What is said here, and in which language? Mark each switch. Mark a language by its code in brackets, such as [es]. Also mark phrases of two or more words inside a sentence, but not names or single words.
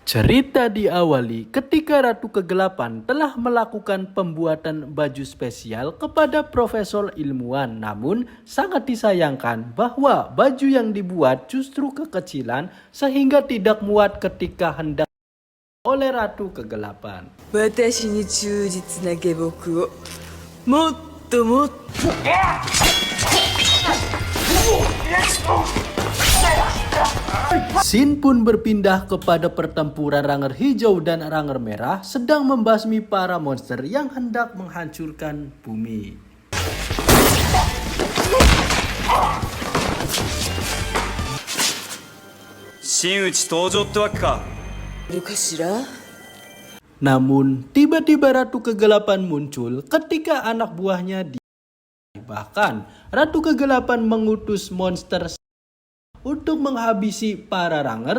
[id] Cerita diawali ketika Ratu Kegelapan telah melakukan pembuatan baju spesial kepada profesor ilmuwan. Namun sangat disayangkan bahwa baju yang dibuat justru kekecilan sehingga tidak muat ketika hendak oleh Ratu Kegelapan. [ja] 私に忠実な下僕をもっともっと [id] Scene pun berpindah kepada pertempuran Ranger Hijau dan Ranger Merah sedang membasmi para monster yang hendak menghancurkan bumi. Namun tiba-tiba Ratu Kegelapan muncul ketika anak buahnya bahkan Ratu Kegelapan mengutus monster untuk menghabisi para Ranger.